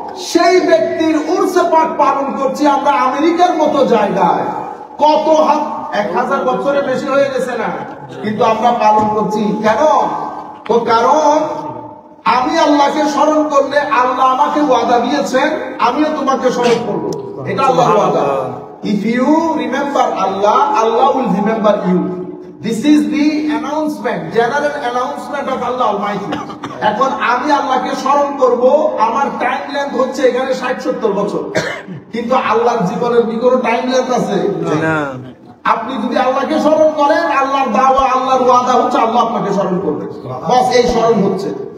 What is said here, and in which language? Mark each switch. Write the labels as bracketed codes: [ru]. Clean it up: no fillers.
[bn] সেই ব্যক্তির উর্সে পাক পালন করছি আমরা আমেরিকার মতো জায়গায়, কত 1000 বছরের বেশি হয়ে গেছে না, কিন্তু আমরা পালন করছি কেন? তো কারণ আমি আল্লাহকে স্মরণ করলে আল্লাহ আমাকে ওয়াদা দিয়েছেন আমিও তোমাকে স্মরণ করবো, এটা আল্লাহর ওয়াদা। [en] If you remember Allah, Allah will remember you. This is the announcement, general announcement of Allah Almighty. [bn] এখন আমি আল্লাহকে স্মরণ করব, আমার টাইম লেন্থ হচ্ছে এখানে 60-70 বছর, কিন্তু আল্লাহর জীবনের কি কোনো টাইম লেন্থ আছে? না। আপনি যদি আল্লাহকে স্মরণ করেন, আল্লাহর দাওয়া, আল্লাহর ওয়াদা হচ্ছে আল্লাহ আপনাকে স্মরণ করবে, বাস এই স্মরণ হচ্ছে।